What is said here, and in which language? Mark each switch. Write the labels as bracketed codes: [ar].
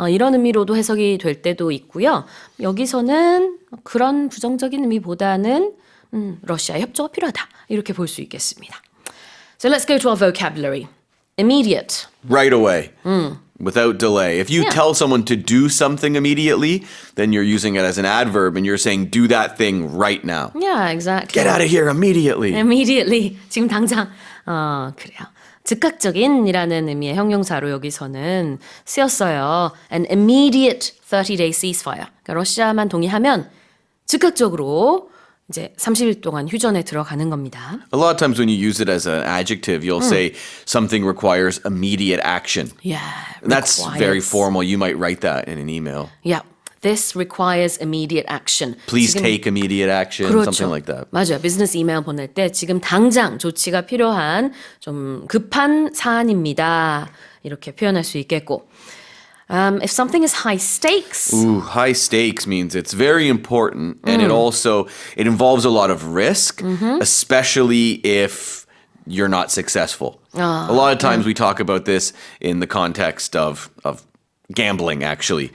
[ko] 이런 의미로도 해석이 될 때도 있고요. 여기서는 그런 부정적인 의미보다는 러시아의 협조가 필요하다. 이렇게 볼 수 있겠습니다. [en] So let's go to our vocabulary. Immediate. Right away. Without delay. If you Yeah. tell someone to do something immediately, then you're using it as an adverb and you're saying do that thing right now. Yeah, exactly. Get out of here immediately. [ko] Immediately. 지금 당장. 그래요. 즉각적인이라는 의미의 형용사로 여기서는 쓰였어요. [en] An immediate 30-day ceasefire. [ko] 그러니까 러시아만 동의하면 즉각적으로 이제 30일 동안 휴전에 들어가는 겁니다. [en] A lot of times when you use it as an adjective, you'll say something requires immediate action. Yeah. That's very requires. formal. You might write that in an email. Yeah. This requires immediate action. Please [ko] 지금 [en] take immediate action, 그렇죠. something like that. [ko] 맞아요. 비즈니스 이메일 보낼 때 지금 당장 조치가 필요한 좀 급한 사안입니다. 이렇게 표현할 수 있겠고. [en] If something is high stakes. Ooh, high stakes means it's very important and it involves a lot of risk, especially if you're not successful. A lot of times we talk about this in the context of gambling actually.